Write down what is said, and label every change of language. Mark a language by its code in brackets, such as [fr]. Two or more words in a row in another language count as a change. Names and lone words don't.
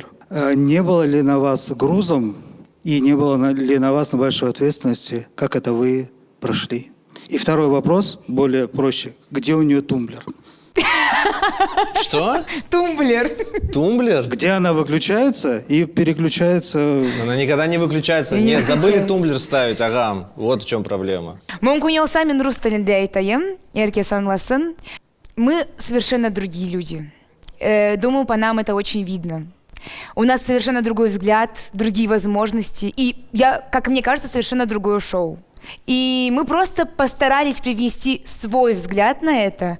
[ru] Не было ли на вас грузом и не было ли на вас большой ответственности, как это вы прошли? И второй вопрос, более проще. Где у нее тумблер? Что? Тумблер. Тумблер? Где она выключается и переключается... Она никогда не выключается. Не Нет, забыли выключается. тумблер ставить, агам. Вот в чем проблема. [kk] Мүмкін ол мен рус тілінде айтайын, ерке санласын. [ru] Мы совершенно другие люди. Думаю, по нам это очень видно. У нас совершенно другой взгляд, другие возможности. И, как мне кажется, совершенно другое шоу. И мы просто постарались привнести свой взгляд на это.